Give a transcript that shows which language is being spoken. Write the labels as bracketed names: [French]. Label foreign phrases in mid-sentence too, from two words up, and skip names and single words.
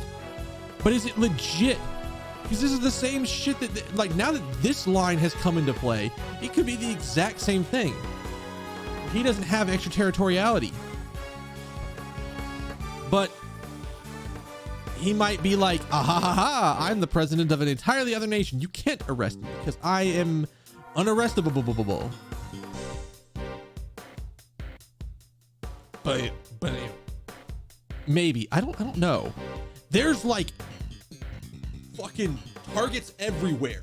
[English] But is it legit? Because this is the same shit that, like, now that this line has come into play, it could be the exact same thing. He doesn't have extraterritoriality. But he might be like, ah ha ha ha, I'm the president of an entirely other nation. You can't arrest me because I am unarrestable. But maybe I don't know. There's like fucking targets everywhere.